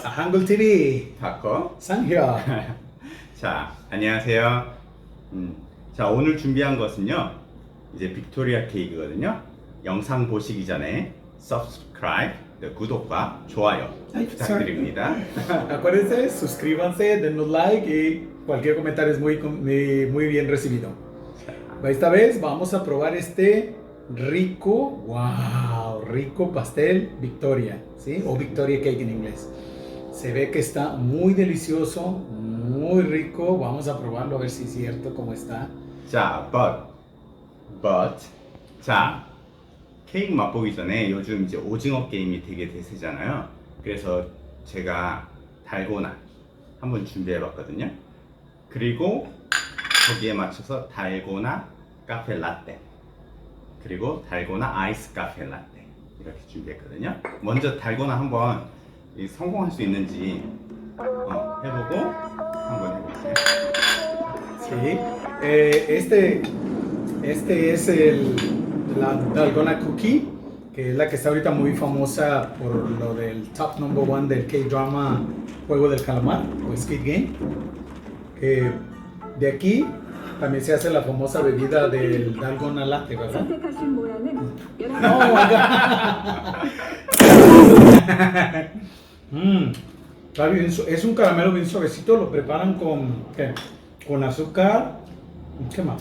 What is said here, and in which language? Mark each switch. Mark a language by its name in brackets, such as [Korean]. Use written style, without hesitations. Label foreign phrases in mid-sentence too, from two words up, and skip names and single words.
[Korean] 아, 한글 TV 바코. 상희야. 자, 안녕하세요. 자, 오늘 준비한 것은요, 이제 빅토리아 케이크거든요. 영상 보시기 전에 subscribe, 구독과 좋아요 부탁드립니다. [Spanish] Acuérdense, suscríbanse, denos like y cualquier comentario es muy bien recibido. Esta vez vamos a probar este rico, wow, rico pastel Victoria, ¿sí? O Victoria Cake en inglés. Se ve que está muy delicioso, muy rico. Vamos a probarlo a ver si es cierto cómo está. [Korean] 자, 자, 케이크 맛보기 전에 요즘 이제 오징어 게임이 되게 대세잖아요. 그래서 제가 달고나 한번 준비해봤거든요. 그리고 거기에 맞춰서 달고나 카페 라떼, 그리고 달고나 아이스 카페 라떼 이렇게 준비했거든요. 먼저 달고나 한번 성공할 수 있는지 해보고 한번 해볼게요. [Spanish] Sí, este es la Dalgona Cookie, que es la que está ahorita muy famosa por lo del [English] top number one [Spanish] del K-drama Juego del Calamar o Squid Game. De aquí también se hace la famosa bebida del Dalgona Latte, ¿verdad? No, está bien, es un caramelo bien suavecito, lo preparan con azúcar, ¿qué más?